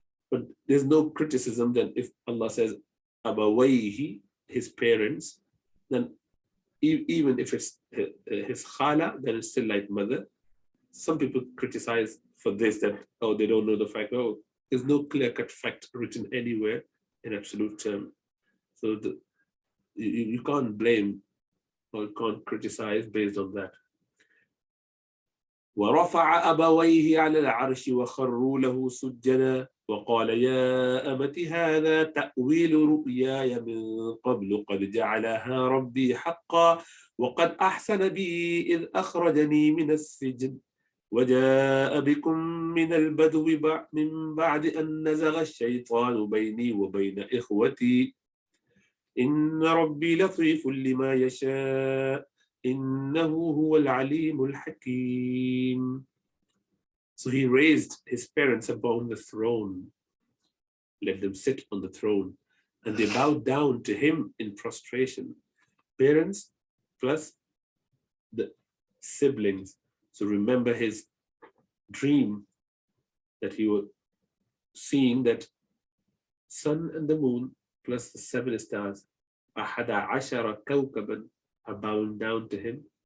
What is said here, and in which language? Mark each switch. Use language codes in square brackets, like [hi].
[en] But there's no criticism that if Allah says Abawayhi, his parents, then even if it's his khala, then it's still like mother. Some people criticize for this that, oh, they don't know the fact. Oh, there's no clear-cut fact written anywhere in absolute term. So you can't blame or you can't criticize based on that. [ar] ورفع أبويه على العرش وخروا له سجدا وقال يا أبت هذا تأويل رؤياي من قبل قد جعلها ربي حقا وقد أحسن بي إذ أخرجني من السجن وجاء بكم من البدو من بعد أن نزغ الشيطان بيني وبين إخوتي إن ربي لطيف لما يشاء إنه هو العليم الحكيم. [en] So he raised his parents upon the throne, let them sit on the throne, and they bowed down to him in prostration. Parents plus the siblings. So remember his dream that he was seeing that sun and the moon plus the 7 stars, [ar] أحد عشر كوكبا, [en] are bowing down to him.